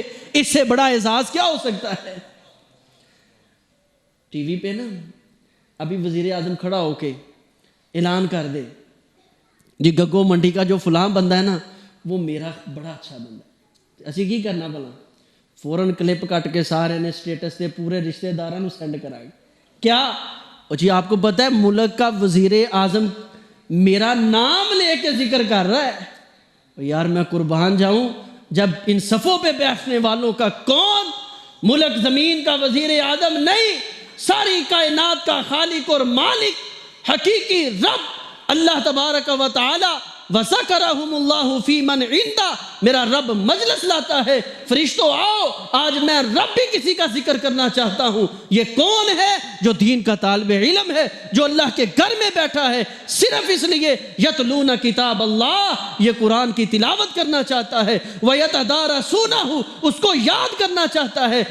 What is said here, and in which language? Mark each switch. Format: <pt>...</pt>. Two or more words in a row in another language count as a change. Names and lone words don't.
<ur>اس سے بڑا اعزاز کیا ہو سکتا ہے؟ ٹی وی پہ نا ابھی وزیر اعظم کھڑا ہو کے اعلان کر دے جی گگو منڈی کا جو فلاں بندہ ہے نا وہ میرا بڑا اچھا بندہ ہے،</ur> <pa>اسی کی کرنا بلا فوراً کلپ کٹ کے سارے نے سٹیٹس دے پورے رشتہ داراں نوں سینڈ کرا گئے.</pa> <ur>کیا جی آپ کو پتہ ہے ملک کا وزیر اعظم میرا نام لے کے ذکر کر رہا ہے. یار میں قربان جاؤں، جب ان صفوں پہ بیٹھنے والوں کا کون ملک زمین کا وزیر اعظم نہیں، ساری کائنات کا خالق اور مالک حقیقی رب اللہ تبارک و تعالی</ur> <ar>وَذَكَرَهُمُ اللَّهُ فِي مَنْ عِنْدَهُ،</ar> <ur>میرا رب مجلس لاتا ہے، فرشتوں آؤ آج میں رب بھی کسی کا ذکر کرنا چاہتا ہوں. یہ کون ہے؟ جو دین کا طالب علم ہے، جو اللہ کے گھر میں بیٹھا ہے صرف اس لیے</ur> <ar>یتلون کتاب اللہ،</ar> <ur>یہ قرآن کی تلاوت کرنا چاہتا ہے، وَيَتَدَارَسُونَهُ، اس کو یاد کرنا چاہتا ہے.</ur>